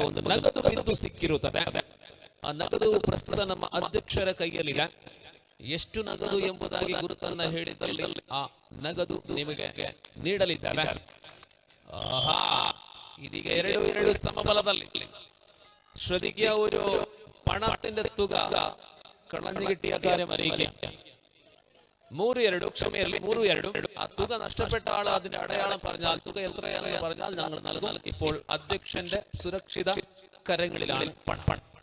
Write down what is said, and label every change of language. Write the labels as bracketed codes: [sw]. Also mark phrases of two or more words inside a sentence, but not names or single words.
[kn] ಒಂದು ನಗದು ಬಿಂದು ಸಿಕ್ಕಿರುತ್ತದೆ. ಆ ನಗದು ಪ್ರಸ್ತುತ ನಮ್ಮ ಅಧ್ಯಕ್ಷರ ಕೈಯಲ್ಲಿದೆ. ಎಷ್ಟು ನಗದು ಎಂಬುದಾಗಿ ಗುರುತನ್ನ ಹೇಳಿದಲ್ಲಿ ಆ ನಗದು ನಿಮಗೆ ನೀಡಲಿದ್ದಾರೆ. ಇದೀಗ 2-2 ಸಮಬಲದಲ್ಲಿ ಶ್ರುತಿಗೆ [ml] ഒരു പണത്തിന്റെ തുക കളഞ്ഞു കിട്ടിയ കാര്യം അറിയിക്കുക. 3-2 ക്ഷമയല്ലേ 3-2. ആ തുക നഷ്ടപ്പെട്ട ആൾ അതിന്റെ അടയാളം പറഞ്ഞാൽ തുക എത്രയാണെന്ന് പറഞ്ഞാൽ ഞങ്ങൾ നൽകും. ഇപ്പോൾ അധ്യക്ഷന്റെ സുരക്ഷിത കരങ്ങളിലാണ് പണം.